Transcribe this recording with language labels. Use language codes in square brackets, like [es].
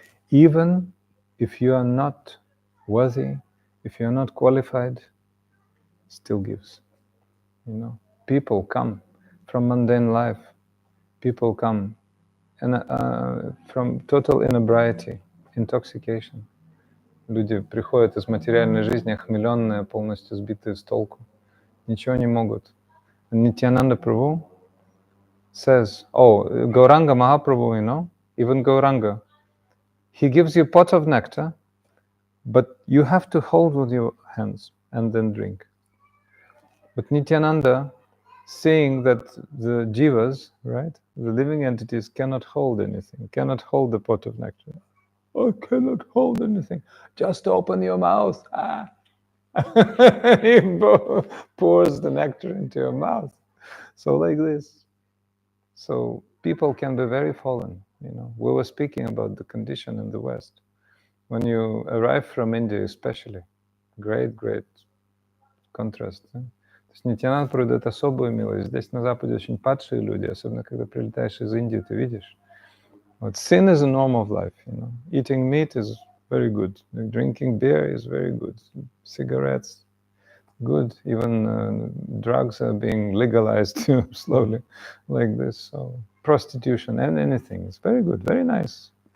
[en] Even if you are not worthy, if you are not qualified, still gives. People come from mundane life. People come from total inebriety, intoxication. [ru] Люди приходят из материальной жизни охмеленные, полностью сбитые с толку. Ничего не могут. [en] Nityananda Prabhu says, Gauranga Mahaprabhu, even Gauranga, he gives you a pot of nectar, but you have to hold with your hands and then drink. But Nityananda, seeing that the jivas, right, the living entities cannot hold anything, cannot hold the pot of nectar. I cannot hold anything. Just open your mouth. He pours the nectar into your mouth. So like this. So people can be very fallen. We were speaking about the condition in the West. When you arrive from India especially, great contrast. [ru] То есть Нитянанда пройдет особую милость. Здесь на Западе очень падшие люди, особенно когда прилетаешь из Индии, ты видишь. [en] Sin is a norm of life, Eating meat is very good. Drinking beer is very good. Cigarettes, good. Even drugs are being legalized slowly, like this. So prostitution and anything is very good, very nice.